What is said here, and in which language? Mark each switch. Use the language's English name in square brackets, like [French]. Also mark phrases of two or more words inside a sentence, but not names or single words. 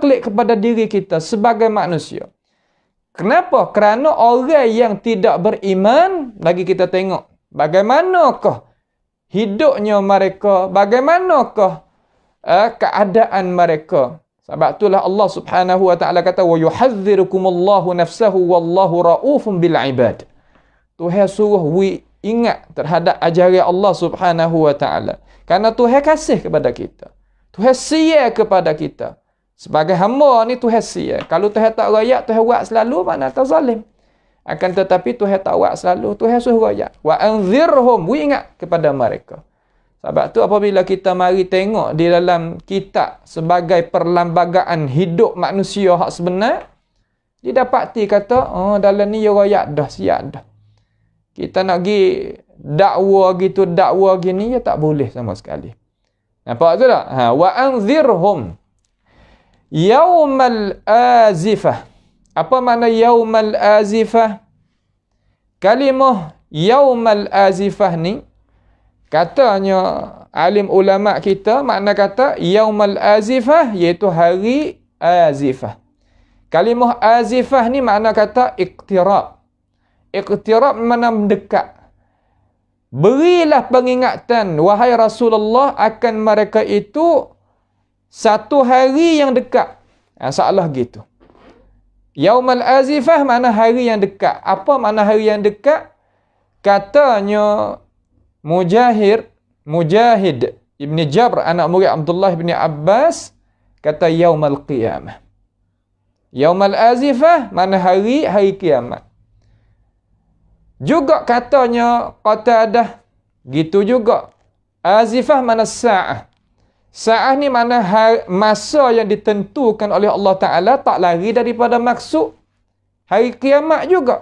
[Malay] Klik kepada diri kita sebagai manusia. Kenapa? Kerana orang yang tidak beriman, lagi kita tengok bagaimanakah hidupnya mereka, bagaimanakah keadaan mereka. Sebab itulah Allah [Arabic] سبحانه وتعالى [Malay] kata [Arabic] ويحذركم الله نفسه والله رءوف بالعباد. [Malay] Tuhan suruh ingat terhadap ajaran Allah [Arabic] سبحانه وتعالى. [Malay] Kerana Tuhan kasih kepada kita. Tuhan sia kepada kita. Sebagai hamba ni Tuhan sia. Kalau Tuhan tak royak, Tuhan buat selalu, mana tak zalim. Akan tetapi Tuhan tak buat selalu, Tuhan suruh royak. [Arabic] وأنذرهم, [Malay] ingat kepada mereka. Sebab tu apabila kita mari tengok di dalam kitab sebagai perlembagaan hidup manusia hak sebenar, didapati kata, oh dalam ni royak dah, siap dah. Kita nak pergi dakwa gitu, dakwa gini, ya tak boleh sama sekali. Nampak tu tak? [Arabic] وأنذرهم يوم الآزفة. [Malay] Apa makna [Arabic] يوم الآزفة? [Malay] Kalimah [Arabic] يوم الآزفة [Malay] ni, katanya alim ulama kita, makna kata [Arabic] يوم الآزفة [Malay] iaitu hari azifah. Kalimah azifah ni makna kata iqtirab. Iqtirab makna mendekat. Berilah pengingatan wahai Rasulullah akan mereka itu satu hari yang dekat. Salah gitu. [Arabic] يوم الآزفة [Malay] makna hari yang dekat. Apa makna hari yang dekat? Katanya Mujahid Ibn Jabr, anak murid Abdullah bin Abbas, kata [Arabic] يوم القيامة. يوم الآزفة [Malay] makna hari kiamat. Juga katanya Qatadah, gitu juga. Azifah makna sa'ah. Sa'ah ni mana masa yang ditentukan oleh Allah Ta'ala, tak lari daripada maksud hari kiamat juga.